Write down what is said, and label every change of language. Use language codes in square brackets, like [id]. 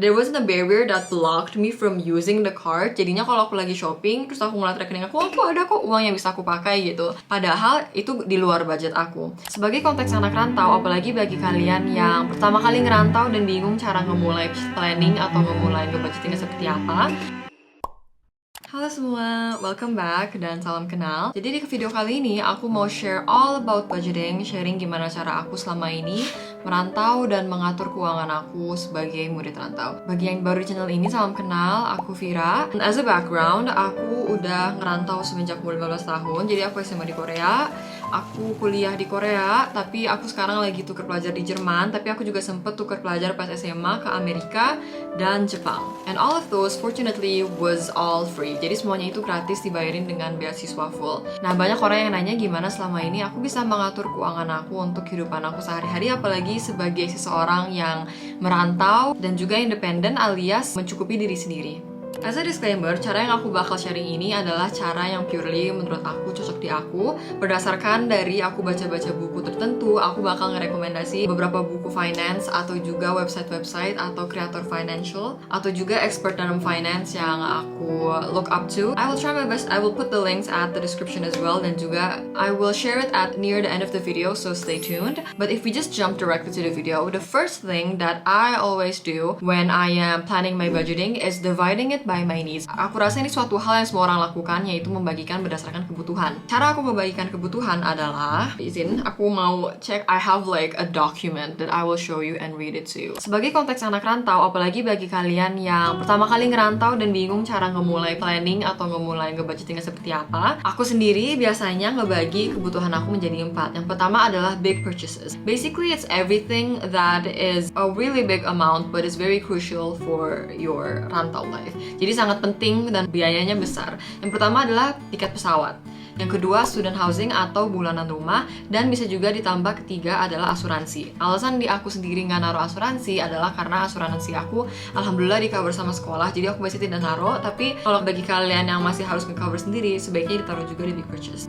[en] There wasn't a barrier that blocked me from using the card. [id] Jadinya kalau aku lagi shopping, terus aku ngeliat rekening aku ada kok uang yang bisa aku pakai gitu. Padahal itu di luar budget aku. Sebagai konteks anak rantau, apalagi bagi kalian yang pertama kali ngerantau dan bingung cara ngemulai planning atau ngemulai ngebudgetingnya seperti apa. Halo semua, [en] welcome back [id] dan salam kenal. Jadi di video kali ini aku mau share [en] all about budgeting, [id] sharing gimana cara aku selama ini merantau dan mengatur keuangan aku sebagai murid rantau. Bagi yang baru di channel ini, salam kenal, aku Vira. [en] And as a background, [id] aku udah ngerantau semenjak umur 15 tahun. Jadi aku SMA di Korea, aku kuliah di Korea, tapi aku sekarang lagi tuker pelajar di Jerman, tapi aku juga sempet tuker pelajar pas SMA ke Amerika dan Jepang. [en] And all of those fortunately was all free. [id] Jadi semuanya itu gratis, dibayarin dengan beasiswa full. Nah, banyak orang yang nanya gimana selama ini aku bisa mengatur keuangan aku untuk kehidupan aku sehari-hari, apalagi sebagai seseorang yang merantau dan juga independen alias mencukupi diri sendiri. [en] As a disclaimer, [id] cara yang aku bakal sharing ini adalah cara yang purely menurut aku cocok di aku. Berdasarkan dari aku baca-baca buku tertentu, aku bakal ngerekomendasi beberapa buku finance atau juga website-website atau kreator financial atau juga expert dalam finance yang aku [en] look up to. I will try my best, I will put the links at the description as well, [id] dan juga [en] I will share it at near the end of the video, so stay tuned. But if we just jump directly to the video, the first thing that I always do when I am planning my budgeting is dividing it by my needs. [id] Aku rasa ini suatu hal yang semua orang lakukan, yaitu membagikan berdasarkan kebutuhan. Cara aku membagikan kebutuhan adalah, izin, aku mau cek, [en] I have like a document that I will show you and read it to you. [id] Sebagai konteks anak rantau, apalagi bagi kalian yang pertama kali ngerantau dan bingung cara ngemulai planning atau ngemulai ngebudgetingnya seperti apa, aku sendiri biasanya ngebagi kebutuhan aku menjadi 4. Yang pertama adalah big purchases. [en] Basically, it's everything that is a really big amount but is very crucial for your rantau life. [id] Jadi sangat penting dan biayanya besar. Yang pertama adalah tiket pesawat. Yang kedua, student housing atau bulanan rumah. Dan bisa juga ditambah ketiga adalah asuransi. Alasan di aku sendiri nggak naruh asuransi adalah karena asuransi aku alhamdulillah di cover sama sekolah. Jadi aku biasanya tidak naruh. Tapi kalau bagi kalian yang masih harus nge-cover sendiri, sebaiknya ditaruh juga di big purchase.